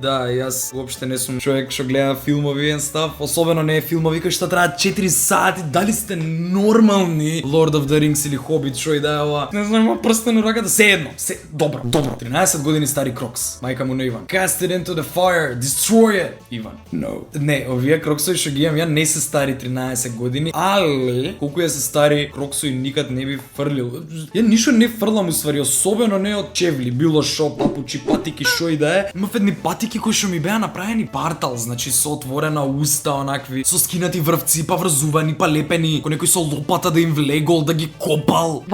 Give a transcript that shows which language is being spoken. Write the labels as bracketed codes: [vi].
[mk] Да, јас уопште не сум човек што гледа филмови и став, особено не е филмови кои што траат 4 сати. Дали сте нормални? Lord of the Rings или Hobbit, што и да е ова? Не знам, има прстен у раката, се едно. Се добро. 13 години стари Крокс. Мајка му на Иван. [en] Cast it into the fire, destroy it. [mk] Иван. No. Не, овие Кроксови што ги имам ја не се стари 13 години, али колку е се стари Кроксови никад не би фрлил. Ја ништо не фрлам уствари, особено не од чевли, било шо, папучи, патики, шо и да е. Имав едни патики кои што ми беа направени партал, значи со отворена уста, онакви, со скинати врвци, па врзувани, па лепени, кој некој со лопата да им влегол, да ги копал.